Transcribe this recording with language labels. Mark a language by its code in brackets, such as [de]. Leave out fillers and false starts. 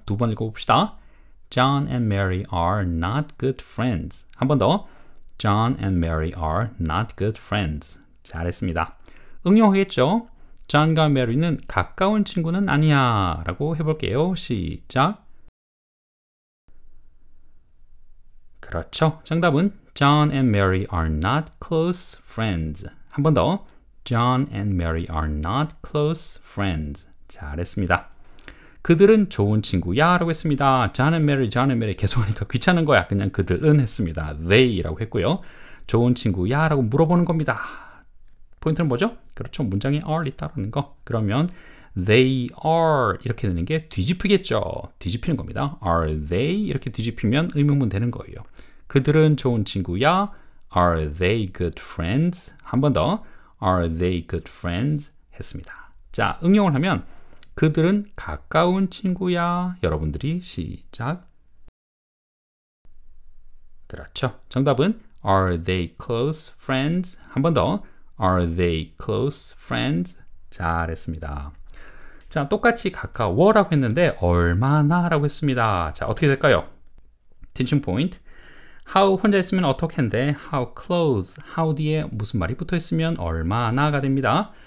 [ko] 두 번 읽어봅시다. [en] John and Mary are not good friends. [ko] 한 번 더. [en] John and Mary are not good friends. [ko] 잘했습니다. 응용하겠죠. John과 Mary는 가까운 친구는 아니야 라고 해볼게요. 시작. 그렇죠. 정답은 [en] John and Mary are not close friends. [ko] 한 번 더. [en] John and Mary are not close friends. [ko] 잘했습니다. 그들은 좋은 친구야 라고 했습니다. John and Mary 계속 하니까 귀찮은 거야. 그냥 그들은 했습니다. They라고 했고요. 좋은 친구야 라고 물어보는 겁니다. 포인트는 뭐죠? 그렇죠. 문장에 are 있다라는 거. 그러면 they are 이렇게 되는 게 뒤집히겠죠. 뒤집히는 겁니다. Are they 이렇게 뒤집히면 의문문 되는 거예요. 그들은 좋은 친구야. [en] Are they good friends? [ko] 한 번 더. [en] Are they good friends? [ko] 했습니다. 자, 응용을 하면 그들은 가까운 친구야. 여러분들이 시작. 그렇죠. 정답은 [en] Are they close friends? [ko] 한 번 더. [en] Are they close friends? [ko] 잘했습니다. 자, 똑같이 가까워라고 했는데 얼마나 라고 했습니다. 자, 어떻게 될까요? 티칭 포인트. how 혼자 있으면 어떻게인데 how close, how 뒤에 무슨 말이 붙어 있으면 얼마나가 됩니다.